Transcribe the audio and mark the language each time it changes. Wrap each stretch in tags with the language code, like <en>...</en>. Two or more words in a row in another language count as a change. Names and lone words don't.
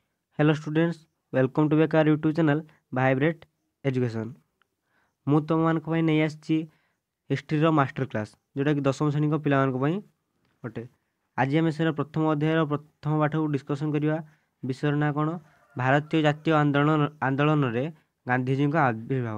<en>Hello students, welcome to back our YouTube channel Vibrate Education.</en> <or>ମୁଁ ତୁମମାନଙ୍କ ପାଇଁ ନେଇ ଆସିଛି ହିଷ୍ଟ୍ରିର</or> <en>master class,</en> <or>ଯେଉଁଟାକି ଦଶମ ଶ୍ରେଣୀଙ୍କ ପିଲାମାନଙ୍କ ପାଇଁ ଅଟେ। ଆଜି ଆମେ ସେର ପ୍ରଥମ ଅଧ୍ୟାୟର ପ୍ରଥମ ପାଠକୁ ଡିସ୍କସନ୍ କରିବା। ବିଷୟର ନାଁ କ'ଣ? ଭାରତୀୟ ଜାତୀୟ ଆନ୍ଦୋଳନରେ ଗାନ୍ଧିଜୀଙ୍କ ଆବିର୍ଭାବ।</or>